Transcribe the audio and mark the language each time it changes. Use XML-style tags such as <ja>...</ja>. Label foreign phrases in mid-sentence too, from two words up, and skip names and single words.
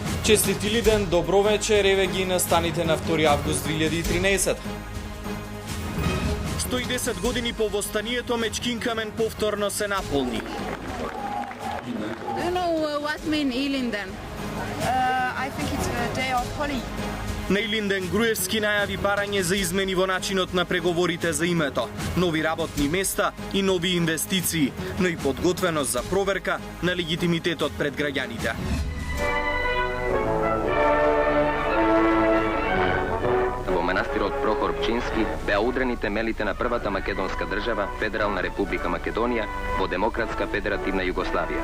<mk>Честит Илиден, добро вечер, еве ги настаните на 2 август 2013. 110 години по востанието Мечкин камен повторно се наполни.</mk> <en>Do you know what mean Ilinden? I think it's a day of Holi.</en> <mk>На Илинден Груевски најави барање за измени во начинот на преговорите за името, нови работни места и нови инвестиции, но и подготвеност за проверка на легитимитетот пред граѓаните. Во манастирот Прохор Пчински беа удрени темелите на првата македонска држава, Федерална република Македонија, во демократска федеративна Југославија.</mk>